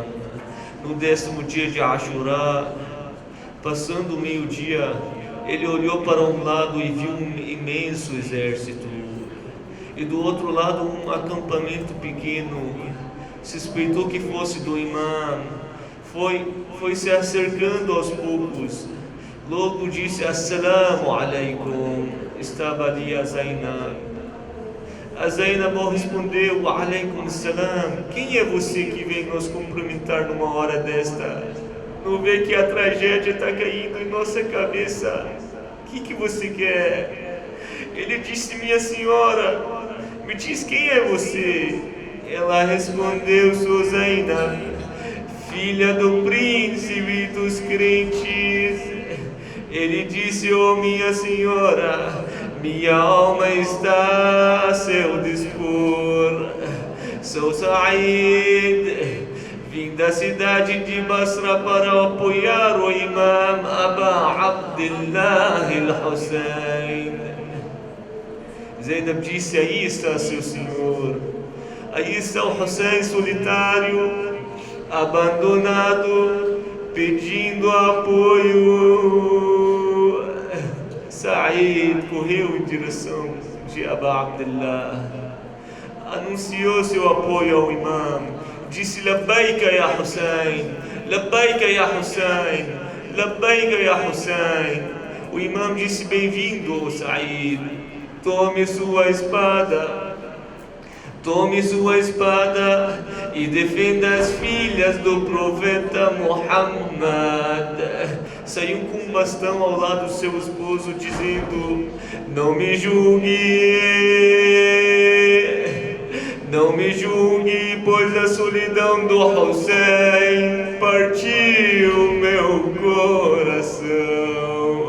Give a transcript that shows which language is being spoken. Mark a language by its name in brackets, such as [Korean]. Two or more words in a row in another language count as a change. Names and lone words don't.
[Portuguese] No 10º dia de Ashura, passando o meio-dia, ele olhou para um lado e viu um imenso exército, e do outro lado um acampamento pequeno. Suspeitou que fosse do imam. Foi se acercando aos poucos. Logo disse: [Arabic] "السلام عليكم." [Portuguese] Estava ali a Zainab. A Zainab respondeu: [Arabic] "وعليكم السلام. [Portuguese] Quem é você que vem nos cumprimentar numa hora desta? Não vê que a tragédia está caindo em nossa cabeça? O que você quer?" Ele disse: "Minha senhora, me diz quem é você?" Ela respondeu: "Sou Zainab, filha do príncipe dos crentes." Ele disse: "Oh minha senhora, minha alma está a seu dispor. Sou Said, vim da cidade de Basra para apoiar o imam Aba Abdullah al-Hussein." Zainab disse: "Aí está seu senhor. Aí está o Hussein solitário, abandonado, pedindo apoio." Said correu em direção de Aba Abdullah, anunciou seu apoio ao imam, disse: [Arabic] "لبيك يا حسين، لبيك يا حسين، لبيك يا حسين." [Portuguese] O imam disse: "Bem-vindo, Said, tome sua espada e defenda as filhas do profeta Muhammad." Saiu com um bastão ao lado do seu esposo, dizendo: Não me julgue, pois a solidão do Hussein partiu meu coração.